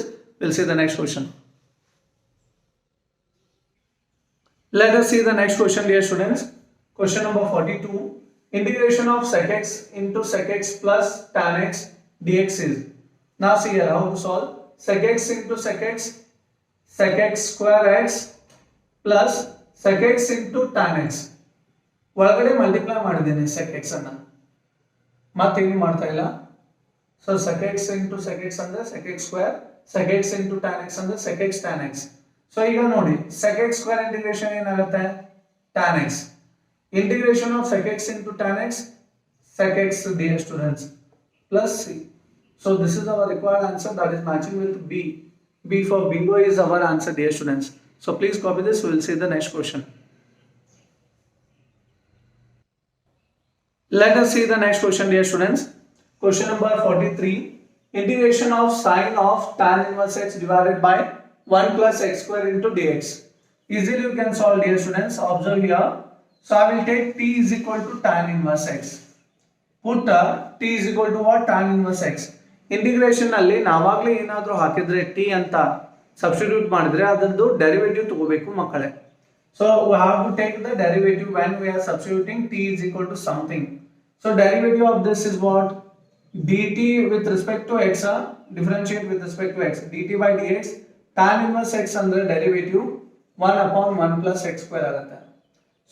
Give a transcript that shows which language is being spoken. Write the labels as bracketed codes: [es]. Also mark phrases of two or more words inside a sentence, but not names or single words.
[en] We'll see the next question. Let us see the next question, dear students. Question number 42. Integration of sec x into sec x plus tan x dx is. Now see here how to solve. Sec x into sec x square x plus sec x into tan x. [kn] ಒಳಗಡೆ ಮಲ್ಟಿಪ್ಲೈ ಮಾಡಿದ್ದೇನೆ [en] sec x [kn] ಅನ್ನು. ಮತ್ತೇನು ಮಾಡ್ತಾ ಇಲ್ಲ. [en] So sec x into sec x ಅಂದ್ರೆ sec x square, sec x into tan x ಅಂದ್ರೆ sec x tan x. So [kn] ಈಗ ನೋಡಿ [en] sec x square integration ಏನಾಗುತ್ತೆ tan x. Integration of sec x into tan x, sec x, dear students, plus c. So this is our required answer, that is matching with B. B for bingo is our answer, dear students. So please copy this. We will see the next question. Let us see the next question, dear students. Question number 43. Integration of sine of tan inverse x divided by 1 plus x square into dx. Easily you can solve, dear students. Observe here. So I will take t is equal to tan inverse x. Put t is equal to what? Tan inverse x. [kn] Integration ನಲ್ಲಿ ನಾವಾಗಲೇ ಏನಾದರೂ ಹಾಕಿದ್ರೆ t ಅಂತ ಸಬ್ಸ್ಟಿಟ್ಯೂಟ್ ಮಾಡಿದ್ರೆ ಅದರದ್ದು ಡೆರಿವೇಟಿವ್ ತಗೋಬೇಕು ಮಕ್ಕಳೇ. [en] So we have to take the derivative when we are substituting t is equal to something. So derivative of this is what? dt with respect to x, differentiate with respect to x. dt by dx tan inverse x ಅಂದ್ರೆ derivative 1 upon 1 plus x square ಆಗುತ್ತೆ.